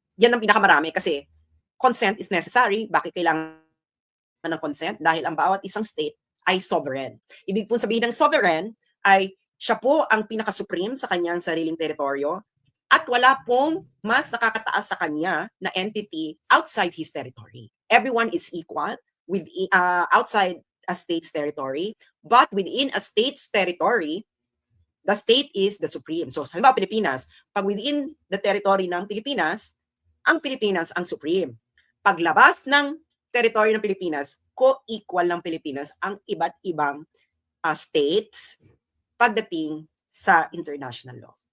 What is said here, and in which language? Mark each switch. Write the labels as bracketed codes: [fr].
[tl] Yan ang pinakamarami kasi [en] consent is necessary. [tl] Bakit kailangan ng consent? Dahil ang bawat isang state ay sovereign. Ibig po sabihin ng sovereign ay siya po ang pinaka-supreme sa kanyang sariling teritoryo at wala pong mas nakakataas sa kanya na entity outside his territory. [en] everyone is equal with outside a state's territory, but within a state's territory, the state is the supreme. [tl] So, halimbawa, Pilipinas, pag within the territory ng Pilipinas, ang Pilipinas ang supreme. Paglabas ng territory ng Pilipinas, co-equal ng Pilipinas ang iba't ibang states pagdating sa international law.